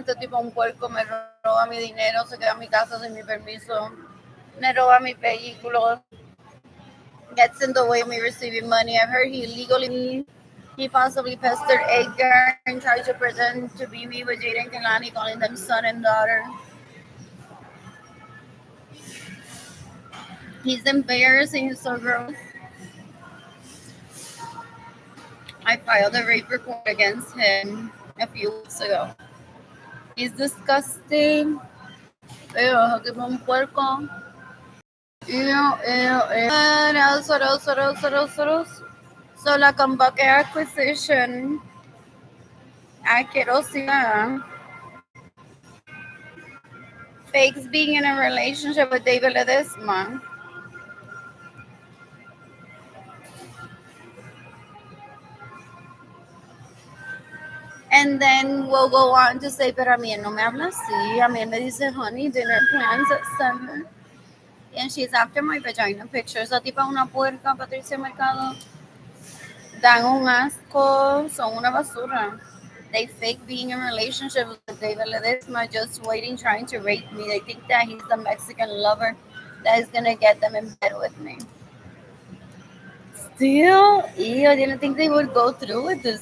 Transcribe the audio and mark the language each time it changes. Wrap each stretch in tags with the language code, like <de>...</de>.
<es>Este tipo un puerco me roba mi dinero, se queda en mi casa sin mi permiso. Me roba mi vehículo.</es> <en>Gets in the way of me receiving money. I've heard he illegally he possibly pestered Edgar and tried to pretend to be me with Jaden Kalani, calling them son and daughter. He's embarrassing. He's so gross. I filed a rape report against him a few weeks ago. He's disgusting. Ew, give him puerco. Ew, ew, ew. What else? What else? What else? What else? What else? So la Cambaque acquisition.</en> <es>Asquerosidad.</es> <en>Fakes being in a relationship with David Ledesma. And then we'll go on to say,</en> <es>pero a mí él no me habla así. A mí él me dice,</es> <en>honey, dinner plans at 7. And she's after my vagina pictures.</en> <es>Esa tipa es una puerca, Patricia Mercado. Dan un asco, son una basura.</es> <en>They fake being in a relationship with David Ledesma, just waiting, trying to rape me. They think that he's the Mexican lover that is gonna get them in bed with me. Still, ew, I didn't think they would go through with this.</en>